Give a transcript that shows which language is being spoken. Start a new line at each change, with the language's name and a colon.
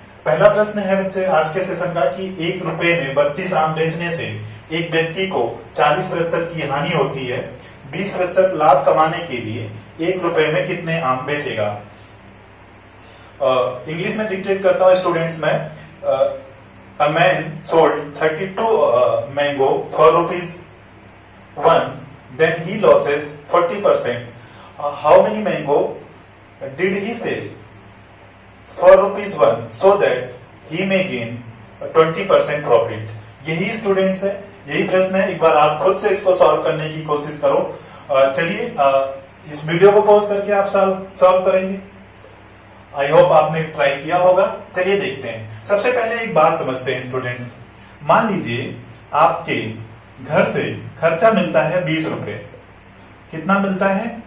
Hindi: पहला प्रश्न है बच्चे आज के सेशन का कि 1 रुपए में 32 आम बेचने से एक व्यक्ति को 40% की हानि होती है। 20% लाभ कमाने के लिए 1 रुपए में कितने आम बेचेगा। इंग्लिश में डिक्टेट करता हूं स्टूडेंट्स में।
English: A man sold 32 mango for ₹1, then he loses 40%. How many mango did he sell for ₹1 so that he may gain 20% profit?
Hindi: यही स्टूडेंट्स है, यही प्रश्न है। एक बार आप खुद से इसको सॉल्व करने की कोशिश करो। चलिए इस वीडियो को पॉज करके आप सॉल्व करेंगे। आई होप आपने ट्राई किया होगा। चलिए देखते हैं। सबसे पहले एक बात समझते हैं स्टूडेंट्स। मान लीजिए आपके घर से खर्चा मिलता है 20 रुपए। कितना मिलता है?